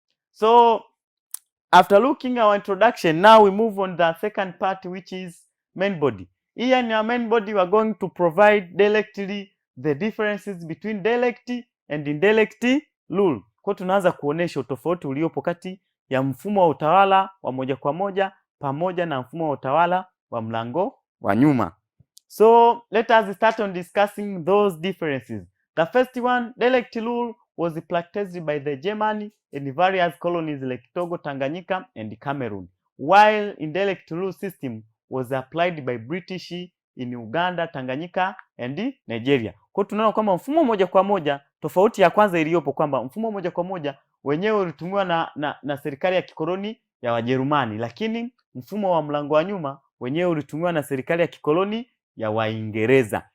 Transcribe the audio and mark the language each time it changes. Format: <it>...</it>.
<en>So after looking our introduction, now we move on the second part, which is main body. Here in our main body we are going to provide directly the differences between direct and indirect rule.</en> <sw>Kwa tunaanza kuonesha utofauti uliopo kati ya mfumo wa utawala wa moja kwa moja pamoja na mfumo wa utawala wa mlango wa nyuma.</sw> <en>So let us start on discussing those differences. The first one, direct rule was practiced by the German in various colonies like Togo, Tanganyika and Cameroon, while indirect rule system was applied by British in Uganda, Tanganyika and Nigeria.</en> <sw>Kwa tunaona kwamba mfumo moja kwa moja, tofauti ya kwanza iliyopo kwamba mfumo moja kwa moja wenyewe ulitumiwa na serikali ya kikoloni ya Wajerumani, lakini mfumo wa mlango wa nyuma wenyewe ulitumiwa na serikali ya kikoloni ya Waingereza.</sw>